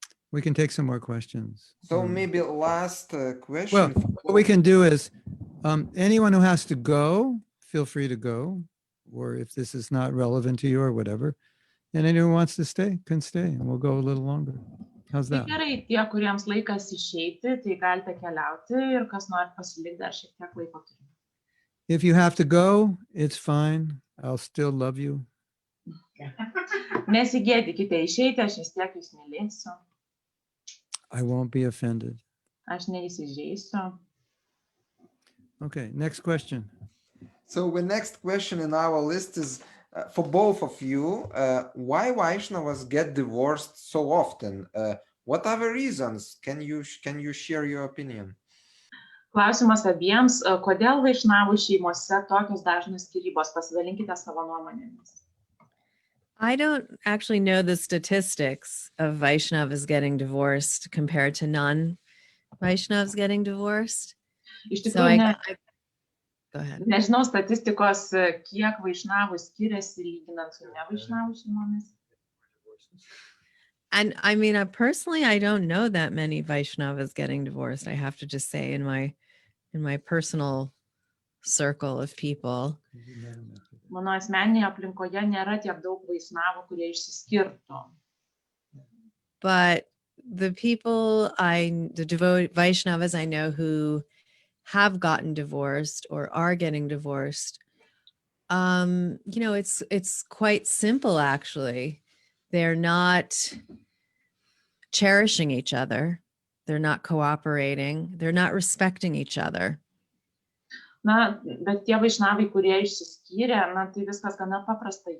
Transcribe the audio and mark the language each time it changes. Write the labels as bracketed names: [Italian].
[English] We can take some more questions. So maybe last question. Well, what we can do is anyone who has to go, feel free to go, or if this is not relevant to you or whatever, and anyone who wants to stay can stay, and we'll go a little longer. How's [Lithuanian] Tai [English] that? [Lithuanian] gerai, tie, kuriems laikas išeiti, tai galite keliauti ir kas nori pasilikti dar šiek tiek laiko turime. [English] If you have to go, it's fine. I'll still love you. [Lithuanian] Nesigėdykite išeiti, aš vis tiek jūs mylėsiu, [English] I won't be offended. [Lithuanian] aš neįsižeisiu. [English] Okay, next question. So the next question in our list is for both of you. Why Vaishnavas get divorced so often? What are the reasons? Can you share your opinion? [Lithuanian] Klausimas abiems, kodėl vaišnavų šeimose tokios dažnos skyrybos? Pasidalinkite savo nuomonėmis. [English] I don't actually know the statistics of Vaishnavas getting divorced compared to non-Vaishnavas getting divorced. [Lithuanian] Iš [English] So [Lithuanian] tikrųjų, [English] go ahead. [Lithuanian] nežinau statistikos, kiek vaišnavų skiriasi lyginant su nevaišnavų šeimomis. [English] And I mean, personally, I don't know that many Vaishnavas getting divorced. I have to just say in my personal circle of people. [Lithuanian] Mano asmeninėje aplinkoje nėra tiek daug vaišnavų, kurie išsiskirtų. [English] But the people the Vaishnavas I know who have gotten divorced or are getting divorced, it's quite simple actually. They're not cherishing each other. They're not cooperating. They're not respecting each other. [Lithuanian] Na, bet tie vaišnavai, kurie išsiskyrė, na, tai viskas gana paprasta.